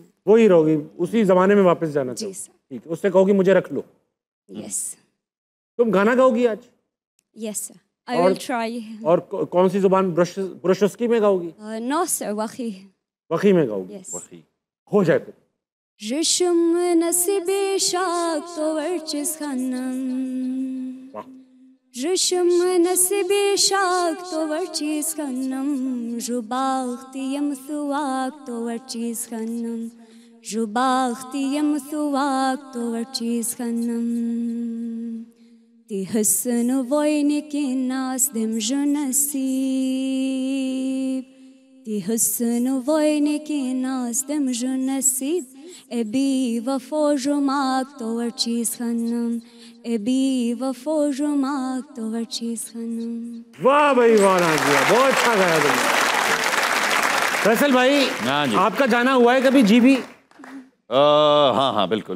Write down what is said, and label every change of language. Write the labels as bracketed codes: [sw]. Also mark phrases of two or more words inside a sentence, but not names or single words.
[ur] وہی رہو گی، اسی زمانے میں واپس جانا جی سر. ٹھیک ہے، اس سے کہو گی مجھے رکھ لو. यस। تم گانا گاؤ گی آج? [en] Yes sir, I will try. [ur] اور کون سی زبان؟ بروشسکی میں گاؤ گی? [en] No sir, Wakhi. [ur] وخی میں گاؤ گی? यस। ہو جائے پھر. [wbl] Rüşüm nasibi şak tovarçız hanım. Rüşüm nasibi şak tovarçız hanım. Rubahtiyam suak tovarçız hanım. Rubahtiyam suak tovarçız hanım. Ti hısın voyni ki nas dem junasib. Ti hısın voyni ki nas dem junasib. Ebi वफो जुमाक तो वर चीज खनम, एबी वफो जुमाक तो वर चीज खनम। [ur] واہ بھائی واہ نازیہ، بہت اچھا گایا تم نے۔ فیصل بھائی، آپ کا جانا ہوا ہے کبھی جی بی? ہاں ہاں بالکل.